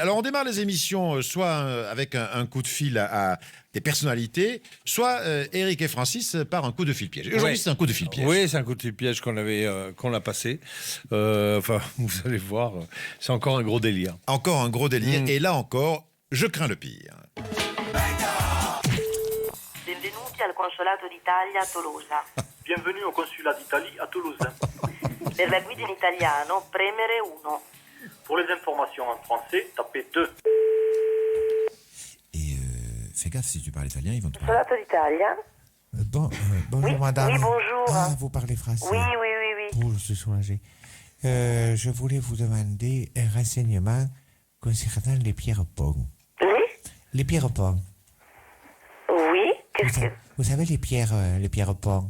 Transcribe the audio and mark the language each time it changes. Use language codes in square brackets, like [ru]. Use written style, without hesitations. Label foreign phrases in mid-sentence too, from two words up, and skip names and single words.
[fr] Alors, on démarre les émissions soit avec un coup de fil à des personnalités, soit Eric et Francis par un coup de fil piège. Aujourd'hui, c'est un coup de fil piège. Oui, c'est un coup de fil piège qu'on a passé. Enfin, vous allez voir, c'est encore un gros délire. Encore un gros délire. Et là encore, je crains le pire. [it] Benvenuti al Consolato d'Italia a Tolosa. [fr] Bienvenue au consulat d'Italie à Toulouse. [it] Per la guida in italiano, premere 1. [fr] Pour les informations en français, tapez 2. Et fais gaffe, si tu parles italien, ils vont te parler. Consolato d'Italia. Bonjour Oui, madame. oui, bonjour. Ah, vous parlez français. Oui. Oh, je suis soulagé. Je voulais vous demander un renseignement concernant les pierres-ponts. Oui. Les pierres-ponts. Oui, qu'est-ce que... Vous savez les pierres-ponts?